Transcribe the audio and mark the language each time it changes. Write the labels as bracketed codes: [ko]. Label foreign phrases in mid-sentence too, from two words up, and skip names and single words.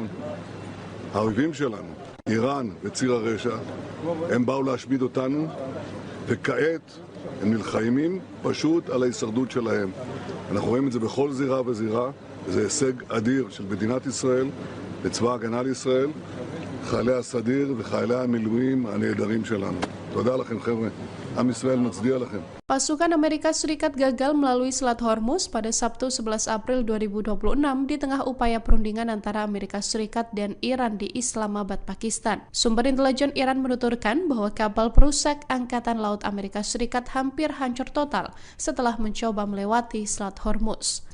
[he] האויבים שלנו, איראן וציר הרשע, הם באו להשמיד אותנו, וכעת הם נלחמים פשוט על ההישרדות שלהם. אנחנו רואים את זה בכל זירה וזירה, זה הישג אדיר של מדינת ישראל, לצבא ההגנה לישראל, חיילי הסדיר וחיילי המילואים הנהדרים שלנו. תודה לכם חבר'ה, עם ישראל מצדיע לכם. [id] Pasukan Amerika Serikat gagal melalui Selat Hormuz pada Sabtu 11 April 2026 di tengah upaya perundingan antara Amerika Serikat dan Iran di Islamabad, Pakistan. Sumber intelijen Iran menuturkan bahwa kapal perusak Angkatan Laut Amerika Serikat hampir hancur total setelah mencoba melewati Selat Hormuz.